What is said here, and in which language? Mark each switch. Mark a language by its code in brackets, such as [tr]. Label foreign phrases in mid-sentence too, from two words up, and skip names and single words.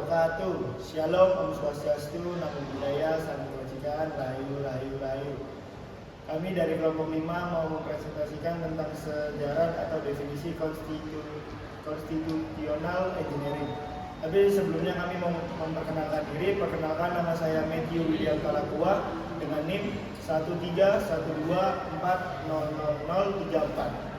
[id] 1. Shalom, [sa] Om Swastiastu, [pi] Namo Buddhaya, [id] Salam Kebajikan, Rahayu, Rahayu, Rahayu. Kami dari kelompok 5 mau mempresentasikan tentang sejarah atau definisi konstitusional engineering. Tapi sebelumnya kami mau memperkenalkan diri. Perkenalkan, nama saya Matthew William Kalakua dengan NIM 13124000034.